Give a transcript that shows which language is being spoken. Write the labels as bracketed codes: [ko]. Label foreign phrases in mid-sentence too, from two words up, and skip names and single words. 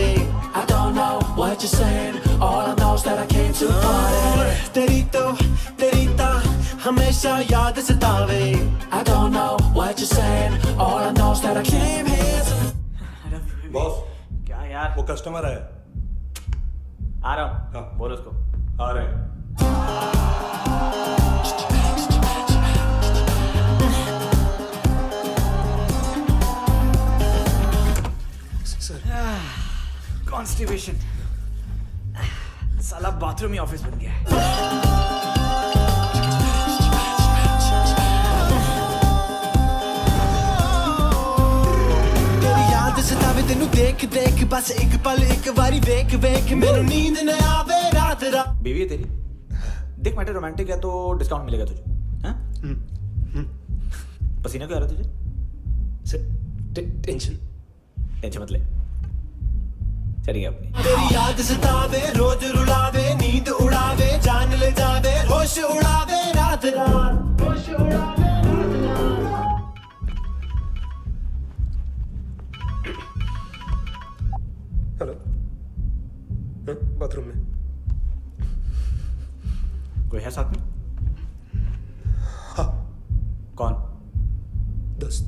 [en] I don't know what you're saying. All I know is that I came to party. [pa] ਤੇਰੀ ਤਾ ਹਮੇਸ਼ਾ ਯਾਦ ਸਤਾਵੇ. [en] I don't know what you're saying. All I know is that I came here to... [hi] बॉस, क्या यार? वो कस्टमर है. आ रहा हूँ. बोल उसको. आ रहे हैं. कॉन्स्टिपेशन, साला बाथरूम ही ऑफिस बन गया है। [pa] ਤੇਰੀ ਯਾਦ ਸਤਾਵੇ ਤੈਨੂੰ ਦੇਖ ਦੇਖ, ਬਸ ਇੱਕ ਪਲ ਇੱਕ ਬਾਰੀ ਵੇਖ ਵੇਖ, ਮੈਨੂੰ ਨੀਂਦ ਨਾ ਆਵੇ ਰਾਤ ਰਾਤ। [hi] बीवी है तेरी, देख [en] matter romantic [hi] है तो डिस्काउंट मिलेगा तुझे। हाँ? पसीना क्यों आ रहा तुझे? टेंशन मत ले, चलिए अपनी। [pa] ਤੇਰੀ ਯਾਦ ਸਤਾਵੇ ਰੋਜ਼ ਰੁਲਾਵੇ, ਨੀਂਦ ਉਡਾਵੇ, ਜਾਨ ਲੈ ਜਾਵੇ, ਹੋਸ਼ ਉਡਾਵੇ ਰਾਤ ਰਾਤ, ਹੋਸ਼ ਉਡਾਵੇ ਰਾਤ ਰਾਤ। [hi] हेलो, बाथरूम में कोई है साथ में? हाँ। कौन? दोस्त।